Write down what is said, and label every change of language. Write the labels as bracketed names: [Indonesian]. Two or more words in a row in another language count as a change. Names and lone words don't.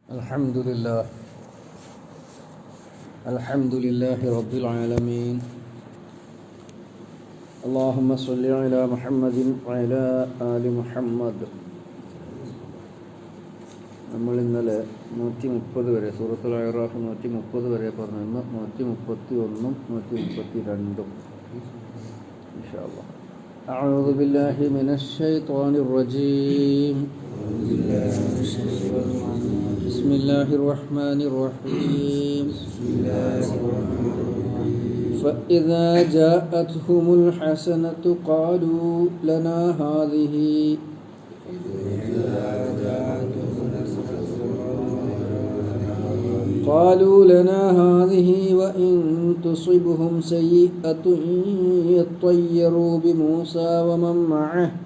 [Arabic] الحمد لله رب العالمين. اللهم صل على محمد وعلى آل محمد. [Malayalam] നമ്മൾ ഇന്നലെ 130 വരെ സൂറത്തുൽ അഅറാഫ് 130 വരെ പറഞ്ഞു. ഇന്ന് 131 132 [Arabic] إن شاء الله. أعوذ بالله من الشيطان الرجيم. بسم الله الرحمن الرحيم. فإذا جاءتهم الحسنة قالوا لنا هذه وإن تصبهم سيئة يطيروا بموسى ومن معه